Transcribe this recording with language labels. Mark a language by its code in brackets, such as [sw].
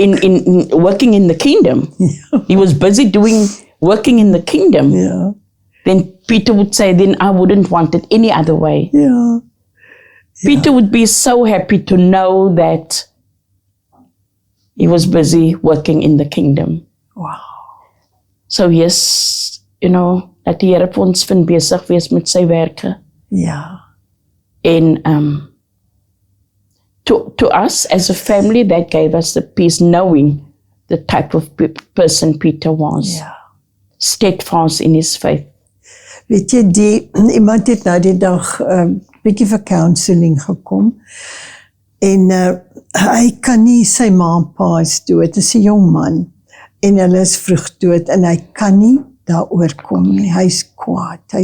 [en] in working in the kingdom, he was busy working in the kingdom, [af] Ja. [en] then Peter would say, then I wouldn't want it any other way. [af] Ja. [en] Peter would be so happy to know that he was busy working in the kingdom. Wow. So yes, you know, [af] dat die Here vir ons vind besig wees met sy werke. Ja. [en] And to us as a family, that gave us the peace, knowing the type of person Peter was. [af] Ja. [en] Steadfast in his faith. [af] Weet jy, iemand het nou die dag bietjie vir counseling gekom en hy kan nie, sy ma en pa is dood, is 'n jong man en hulle is vroeg dood en hy kan nie daaroor kom nie, hy's kwaad.